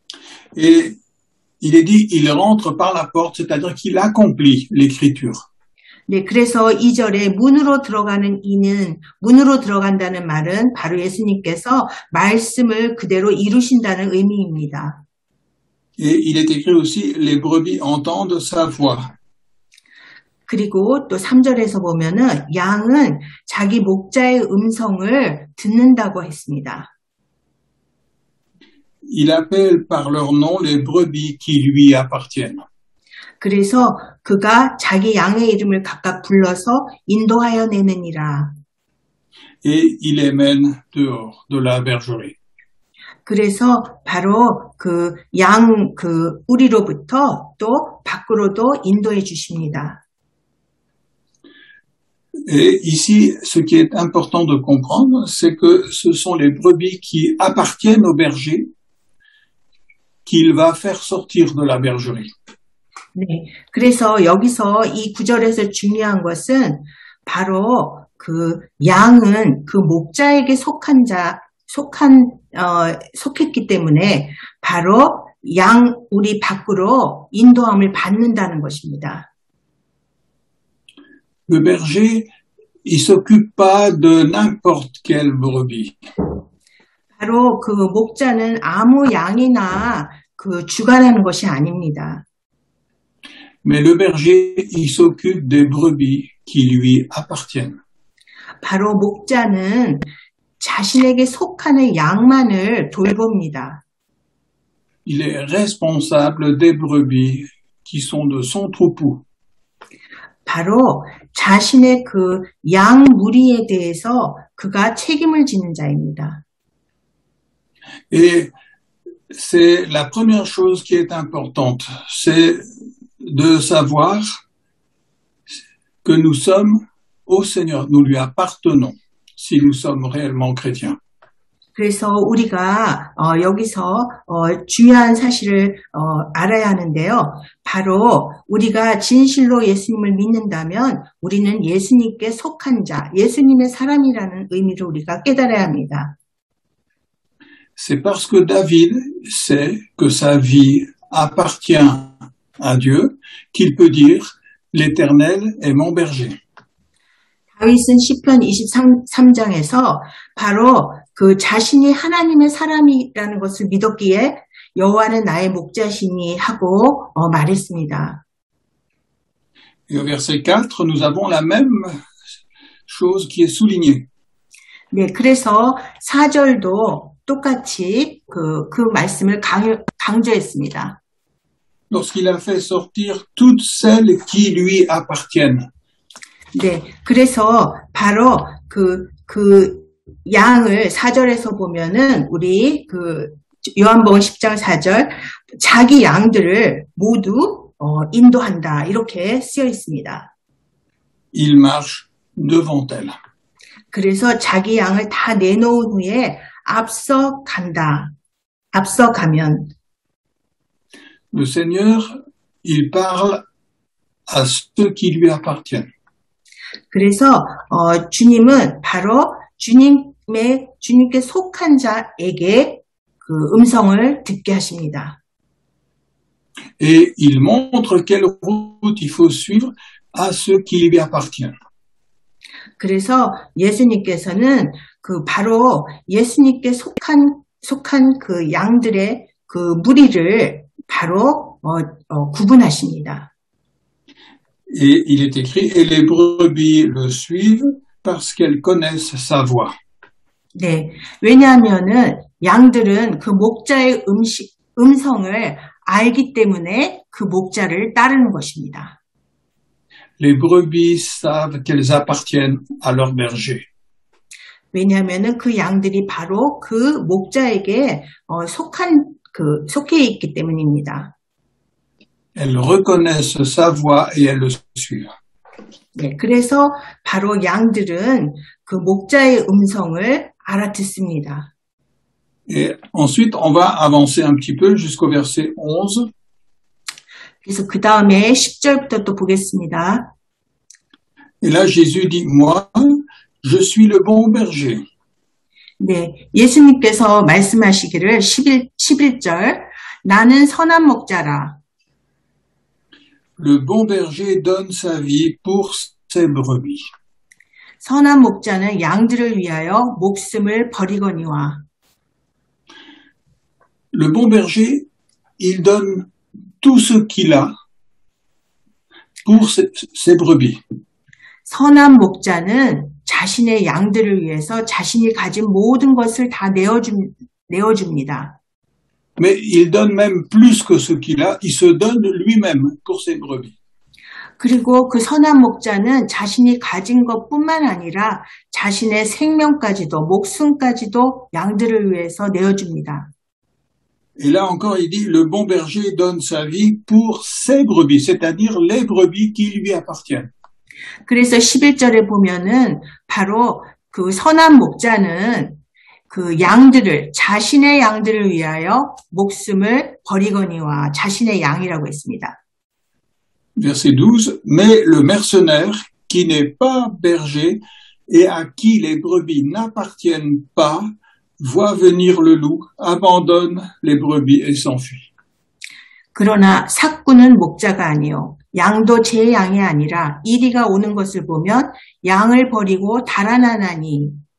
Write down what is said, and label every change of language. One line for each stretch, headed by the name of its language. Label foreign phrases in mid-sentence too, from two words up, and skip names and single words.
French: Et il est dit, il rentre par la porte, c'est-à-dire qu'il accomplit l'écriture.
Korean: 네, 그래서 2절에 문으로 들어가는 이는 문으로 들어간다는 말은 바로 예수님께서 말씀을 그대로 이루신다는 의미입니다.
French: Et il est écrit aussi, les brebis entendent sa voix.
Korean: 그리고 또 3절에서 보면은 양은 자기 목자의 음성을 듣는다고 했습니다.
French: Il appelle par leur nom les brebis qui lui appartiennent.
Korean: 그래서 그가 자기 양의 이름을 각각 불러서 인도하여 내느니라.
French: Et il les mène dehors de la bergerie.
Korean: 그래서 바로 그 양 그 우리로부터 또 밖으로도 인도해 주십니다.
French: Et ici, ce qui est important de comprendre, c'est que ce sont les brebis qui appartiennent au berger qu'il va faire sortir de la bergerie.
Korean: 네, 그래서 여기서 이 구절에서 중요한 것은 바로 그 양은 그 목자에게 속했기 때문에 바로 양 우리 밖으로 인도함을 받는다는 것입니다.
French: Le berger, il s'occupe pas de n'importe quelle brebis.
Korean: 바로 그 목자는 아무 양이나 그 주관하는 것이 아닙니다.
French: Mais le berger, il s'occupe des brebis qui lui appartiennent.
Korean: 바로 목자는 자신에게 속하는 양만을 돌봅니다.
French: Il est responsable des brebis qui sont de son troupeau.
Korean: 바로 자신의 그 양 무리에 대해서 그가 책임을 지는 자입니다.
French: Et c'est la première chose qui est importante, c'est de savoir que nous sommes au Seigneur, nous lui appartenons, si nous sommes réellement chrétiens.
Korean: 그래서 우리가 여기서 중요한 사실을 알아야 하는데요. 바로 우리가 진실로 예수님을 믿는다면 우리는 예수님께 속한 자, 예수님의 사람이라는 의미를 우리가 깨달아야 합니다.
French: C'est parce que David sait que sa vie appartient à Dieu qu'il peut dire « L'Éternel est mon berger ».
Korean: 다윗은 시편 23장에서 바로 그 자신이 하나님의 사람이라는 것을 믿었기에 여호와는 나의 목자시니 하고 말했습니다.
French: Et au verset 4, nous avons la même chose qui est soulignée.
Korean: 네, 그래서 4절도 똑같이 그 말씀을 강조했습니다.
French: Lorsqu'il a fait sortir toutes celles qui lui appartiennent.
Korean: 네, 그래서 바로 그 양을 4절에서 보면은 우리 그 요한복음 10장 4절 자기 양들을 모두 인도한다 이렇게 쓰여 있습니다.
French: Il marche devant elles.
Korean: 그래서 자기 양을 다 내놓은 후에 앞서 가면
French: Le Seigneur, il parle à ceux qui lui appartiennent.
Korean: 그래서 주님은 바로 주님께 속한 자에게 그 음성을 듣게 하십니다.
French: Et il montre quelle route il faut suivre à ceux qui lui appartiennent.
Korean: 그래서 예수님께서는 그 바로 예수님께 속한 그 양들의 그 무리를 바로 구분하십니다.
French: Et il est écrit, et les brebis le suivent parce qu'elles connaissent sa voix.
Korean: 네, 왜냐하면은 양들은 그 목자의 음성을 알기 때문에 그 목자를 따르는 것입니다.
French: Les brebis savent qu'elles appartiennent à leur berger.
Korean: 왜냐하면은 그 양들이 바로 그 목자에게 속해 있기 때문입니다.
French: Elles reconnaissent sa voix et elles le suivent.
Korean: 네, 그래서 바로 양들은 그 목자의 음성을 알아듣습니다.
French: Et ensuite, on va avancer un petit peu jusqu'au verset 11.
Korean: 그래서 그 다음에 10절부터 또 보겠습니다.
French: Et là, Jésus dit, moi, je suis le bon berger.
Korean: 네, 예수님께서 말씀하시기를 11절 나는 선한 목자라.
French: le bon berger donne sa vie pour ses brebis.
Korean: 선한 목자는 양들을 위하여 목숨을 버리거니와.
French: Le bon berger, il donne tout ce qu'il a pour ses brebis.
Korean: 선한 목자는 자신의 양들을 위해서 자신이 가진 모든 것을 다 내어줍니다.
French: Mais il donne même plus que ce qu'il a, il se donne lui-même pour ses brebis.
Korean: 그리고 그 선한 목자는 자신이 가진 것뿐만 아니라 자신의 생명까지도, 목숨까지도 양들을 위해서 내어줍니다.
French: Et là encore, il dit, le bon berger donne sa vie pour ses brebis, c'est-à-dire les brebis qui lui appartiennent.
Korean: 그래서 11절에 보면은 바로 그 선한 목자는 그 양들을, 자신의 양들을 위하여 목숨을 버리거니와 자신의 양이라고 했습니다.
French: Verset 12, mais le mercenaire qui n'est pas berger et à qui les brebis n'appartiennent pas, voit venir le loup, abandonne les brebis et s'enfuit.
Korean: 그러나 삭군은 목자가 아니요 양도 제 양이 아니라 이리가 오는 것을 보면 양을 버리고 달아나나니.